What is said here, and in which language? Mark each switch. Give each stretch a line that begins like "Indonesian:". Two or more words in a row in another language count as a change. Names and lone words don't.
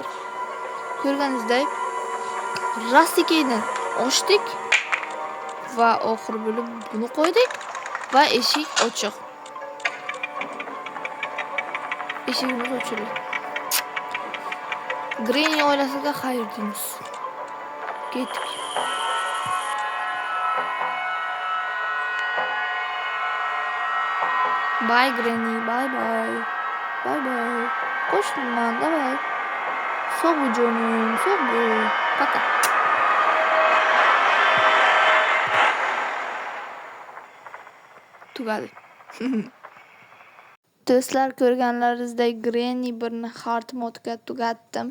Uzbek: Ko'rganingizdek, Rusty Key'ni ochdik va oxir bo'lib buni qo'ydik va eshik ochiq. Eshigimiz ochildi. Granny oilasiga xayr deymiz. Ketdik.
English: Bye Granny, bye.
Uzbek: Qo'shdim men, давай. So'bu jonim, so'bu. Пока. Tugadi. Do'stlar, ko'rganlaringizdek Granny 1ni hard modga tugatdim.